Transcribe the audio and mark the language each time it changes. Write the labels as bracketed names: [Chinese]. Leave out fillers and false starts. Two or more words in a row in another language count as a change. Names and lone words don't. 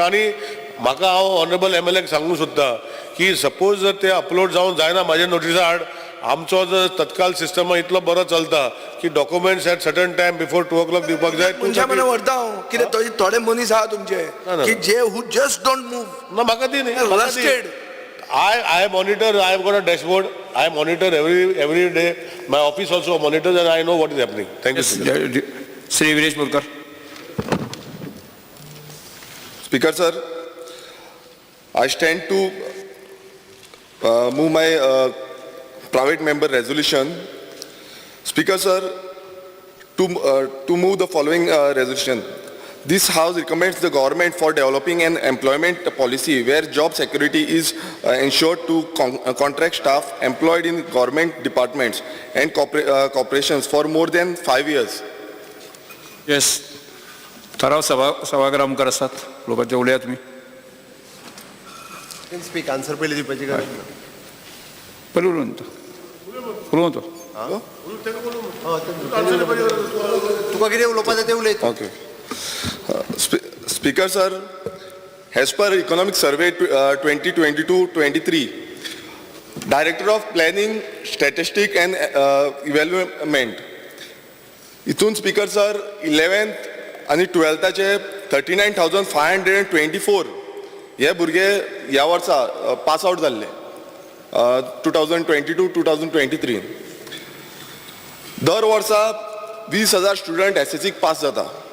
[Konkani] आणि म्हाका हांव [English] honourable MLA [Konkani] सांगूंक सोदता की सपोज जर ते अपलोड जावन जायना म्हाजे नोटिसा आड, आमचो जर तत्काळ सिस्टम इतलो बरो चलता की [English] documents at certain time before 2 o'clock [Konkani] दिवपाक जाय. तुमच्या मना व्हरता हांव कितें थोडे मनीस आहा तुमचे की जे [English] who just don't move. [Konkani] ना म्हाका दी न्ही. [English] I monitor, I have got a dashboard, I monitor every day, my office also monitors and I know what is happening. Thank you. Sri Viresh Borkar. Speaker sir, I stand to move my private member resolution. Speaker sir, to move the following resolution. This House recommends the government for developing an employment policy where job security is ensured to contract staff employed in government departments and corporations for more than 5 years. Yes. [Konkani] ठराव सभागृहांकर असतात. लोकांचे उलया तुम्ही. [English] speak answer [Konkani] पहिले दिवपाची गरज ना. पहिले उलवून तो. तुका कितें उलोवपाचें तें उलय. [English] Okay. Speaker sir, as per Economic Survey 2022-23, Director of Planning, Statistics and Evaluation, इथून Speaker sir 11th आणि 12th 39,524 [Konkani] हे भुरगे ह्या वर्सा [English] pass out जाल्ले 2022-2023. [Konkani] दर वर्सा 20,000 स्टुडंट SSCक पास जाता.